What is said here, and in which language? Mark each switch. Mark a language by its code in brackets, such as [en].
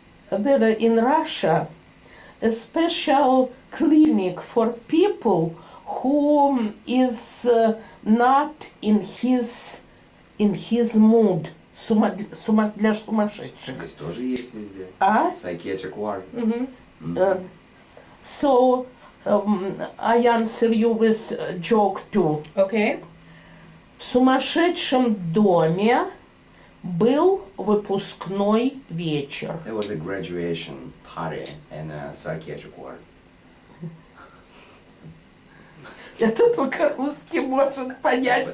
[en] There in Russia a special clinic for people who is not in his mood. [ru] Для сумасшедших. Здесь тоже есть везде. А? [en] Psychiatric ward. So I answer you with a joke too. Okay. [ru] В сумасшедшем доме был выпускной вечер. [en] There was a graduation party in a psychiatric ward. [ru] Это только русский может понять.